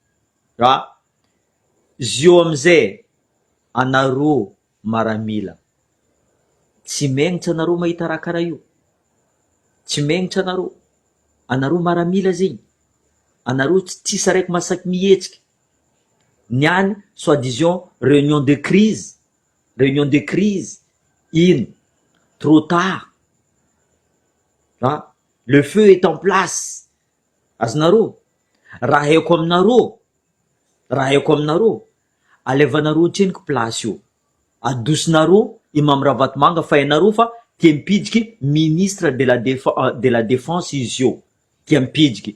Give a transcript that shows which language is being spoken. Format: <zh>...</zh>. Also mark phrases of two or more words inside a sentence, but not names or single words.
<mg>Zio amizay anareo maramila. Tsy mengnitra anareo mahita raha karaha io. Tsy mengnitra anareo. Anareo maramila zegny. Anareo tsisy araiky masaky mihetsika.</mg> <fr>Niany soi-disant réunion de crise. Réunion de crise. Ino? Trop tard. Le feu est en place.</fr> <mg>Azonareo? Raha haiko aminareo. Raha haiko aminareo. Alevanareo antrenika place io. Adosinareo i Mamy Ravatomanga fa hainareo fa tia mipidiky</mg> <fr>ministre de la défense</fr> <mg>izy io. Tia mipidiky.</mg>